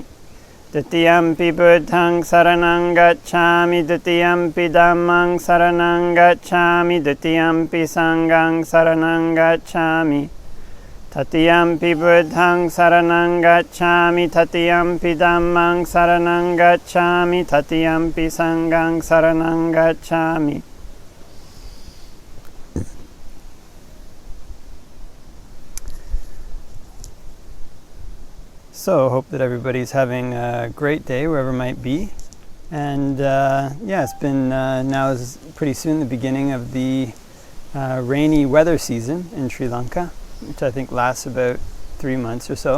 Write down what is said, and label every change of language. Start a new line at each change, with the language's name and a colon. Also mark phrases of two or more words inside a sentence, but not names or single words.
Pali: Dutiyampi Buddhaṃ saraṇaṃ gacchāmi, Dutiyampi Dhammaṃ saraṇaṃ gacchāmi, Dutiyampi Saṅghaṃ saraṇaṃ gacchāmi. Tatiyampi Buddhaṃ saraṇaṃ gacchāmi, Tatiyampi Dhammaṃ saraṇaṃ gacchāmi, Tatiyampi Saṅghaṃ saraṇaṃ gacchāmi.
English: So, hope that everybody's having a great day wherever it might be. And it's been now is pretty soon the beginning of the rainy weather season in Sri Lanka, which I think lasts about 3 months or so.